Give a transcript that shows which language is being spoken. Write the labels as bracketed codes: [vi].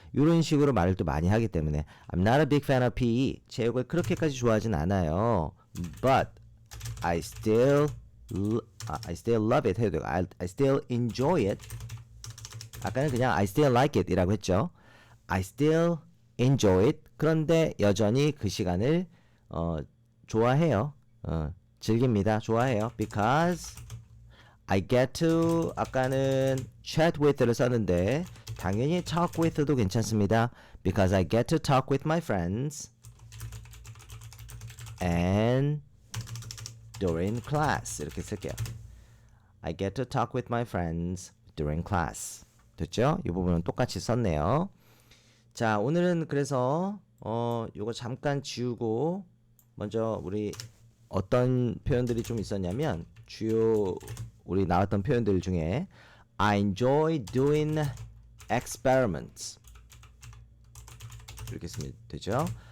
[ko] 이런 식으로 말을 또 많이 하기 때문에 [en] I'm not a big fan of PE. [ko] 체육을 그렇게까지 좋아하진 않아요. [en] But I still love it [ko] 해도 되고 [en] I still enjoy it. [ko] 아까는 그냥 [en] I still like it [ko] 이라고 했죠. [en] I still enjoy it. [ko] 그런데 여전히 그 시간을 좋아해요. 즐깁니다. 좋아해요. [en] Because I get to [ko] 아까는 [en] chat with를 [ko] 썼는데 당연히 [en] talk with도 [ko] 괜찮습니다. [en] Because I get to talk with my friends and during class [ko] 이렇게 쓸게요. [en] I get to talk with my friends during class. [ko] 됐죠? 이 부분은 똑같이 썼네요. 자, 오늘은 그래서 요거 잠깐 지우고 먼저 우리 어떤 표현들이 좀 있었냐면 주요 우리 나왔던 표현들 중에 [en] I enjoy doing experiments [ko] 이렇게 쓰면 되죠.